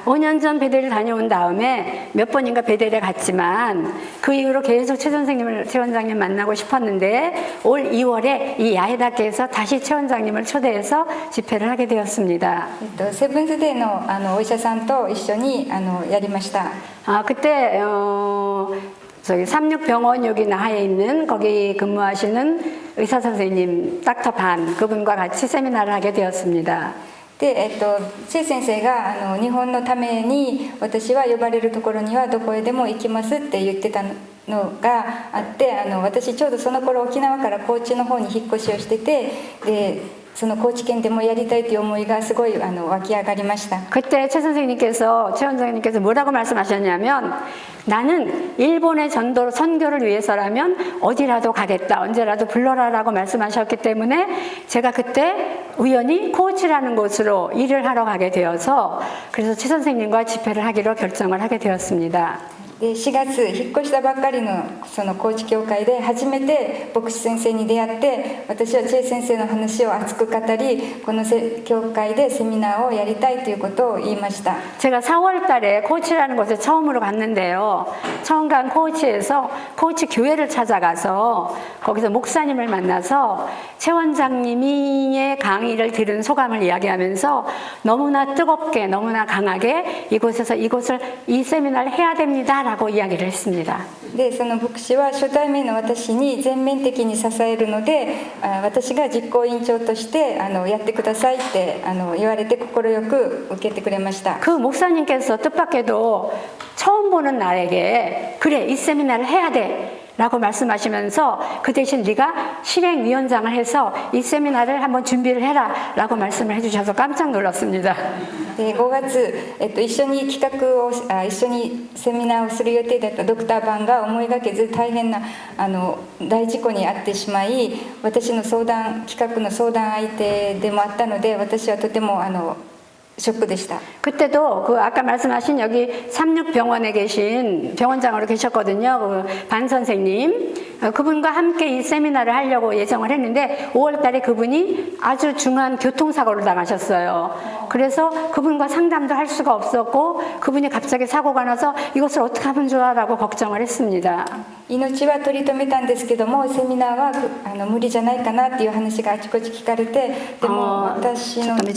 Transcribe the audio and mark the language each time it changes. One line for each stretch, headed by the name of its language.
Korean: 5년 전 베델을 다녀온 다음에 몇 번인가 베델에 갔지만 그 이후로 계속 최 원장님 만나고 싶었는데 올 2월에 이 야에다케에서 다시 최 원장님을 초대해서 집회를 하게 되었습니다.
Japanese: セブンスデーのお医者さんと一緒にやりました。
Korean: 그때 저기 삼육병원 여기 나하에 있는 거기 근무하시는 의사 선생님 닥터 반 그분과 같이 세미나를 하게 되었습니다.
Japanese: でチェ先生が日本のために私は呼ばれるところにはどこへでも行きますって言ってたのがあって、私ちょうどその頃沖縄から高知の方に引っ越しをしてて、でその高知県でもやりたいという思いがすごい湧き上がりました。
Korean: 그때 최 원장님께서 뭐라고 말씀하셨냐면 나는 일본의 선교를 위해서라면 어디라도 가겠다, 언제라도 불러라라고 말씀하셨기 때문에 제가 그때 우연히 코치라는 곳으로 일을 하러 가게 되어서 그래서 최 선생님과 집회를 하기로 결정을 하게 되었습니다.
Japanese: で4月引っ越したばっかりのその高知教会で初めて牧師先生に出会って、私はチェ先生の話を熱く語り、この教会でセミナーをやりたいということを言いました。
Korean: 제가 4월 달에 코치라는 곳에 처음으로 갔는데요. 처음 간 코치에서 코치 교회를 찾아가서 거기서 목사님을 만나서 최 원장님의 강의를 들은 소감을 이야기하면서 너무나 뜨겁게 너무나 강하게 이 세미나를 해야 됩니다 라고 이야기를 했습니다.
Japanese: でその牧師は初対面の私に全面的に支えるので、私が実行委員長としてやってくださいって言われて快く受けてくれました。
Korean: 그 목사님께서 뜻밖에도 처음 보는 나에게 그래 이 세미나를 해야 돼 라고 말씀하시면서 그 대신 네가 실행위원장을 해서 이 세미나를 한번 준비를 해라 라고 말씀을 해주셔서 깜짝 놀랐습니다.
Japanese: で5月、一緒に企画を一緒にセミナーをする予定だったドクターバンが思いがけず大変な大事故に遭ってしまい、私の企画の相談相手でもあったので、私はとてもショックでした。
Korean: 그때도 그 아까 말씀하신 여기 삼육병원에 계신 병원장으로 계셨거든요. 그 반 선생님. 그분과 함께 이 세미나를 하려고 예정을 했는데 5월 달에 그분이 아주 중한 교통사고를 당하셨어요. 그래서 그분과 상담도 할 수가 없었고 그분이 갑자기 사고가 나서 이것을 어떻게 하면 좋아라고 걱정을 했습니다.
Japanese: 命は取り留めたんですけども、セミナーは無理じゃないかなっていう話があちこち聞かれて、でも私の